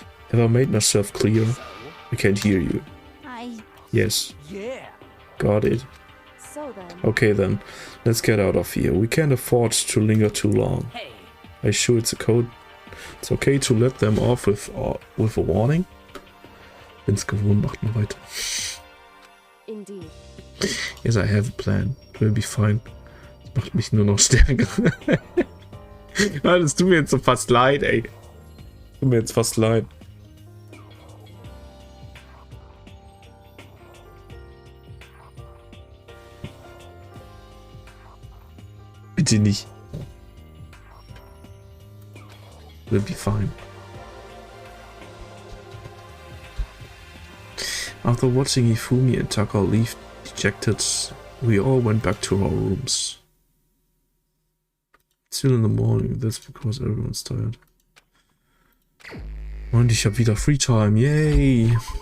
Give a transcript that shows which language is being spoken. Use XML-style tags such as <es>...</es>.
<en>Have I made myself clear? I can't hear you. Yes. Yeah. Got it. so then. Okay then, let's get out of here. We can't afford to linger too long. Hey. Are you sure it's a code? It's okay to let them off with a warning?</en> <de>Bin's gewohnt, macht mal weiter.</de> <en>Indeed. Yes, I have a plan. It will be fine.</en> <de>Das macht mich nur noch stärker. Ja, das tut mir jetzt so fast leid, ey. Tut mir jetzt fast leid. Bitte nicht.</de> <en>Will be fine. After watching Hifumi and Taka leave dejected, we all went back to our rooms. Still in the morning, that's because everyone's tired.</en> <de>Und ich habe wieder Free Time, yay!</de>